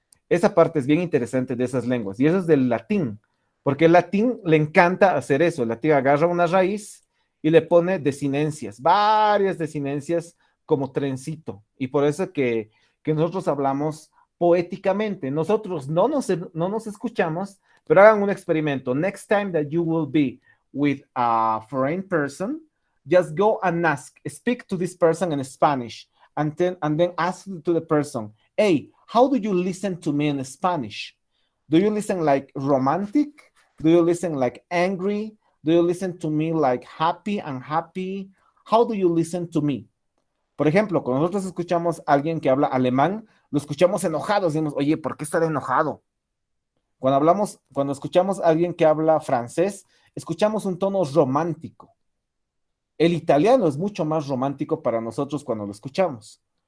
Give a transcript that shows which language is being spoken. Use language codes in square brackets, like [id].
[es] Esa parte es bien interesante de esas lenguas. Y eso es del latín, porque el latín le encanta hacer eso. El latín agarra una raíz y le pone desinencias, varias desinencias como trencito. Y por eso que nosotros hablamos poéticamente. Nosotros no nos escuchamos, pero hagan un experimento. [en] Next time that you will be with a foreign person, just go and ask, speak to this person in Spanish, and then ask to the person, hey, how do you listen to me in Spanish? Do you listen like romantic? Do you listen like angry? Do you listen to me like happy, unhappy? How do you listen to me? [es] Por ejemplo, cuando nosotros escuchamos a alguien que habla alemán, lo escuchamos enojado, decimos, oye, ¿por qué estará enojado? Cuando escuchamos a alguien que habla francés, escuchamos un tono romántico. El italiano es mucho más romántico para nosotros cuando lo escuchamos.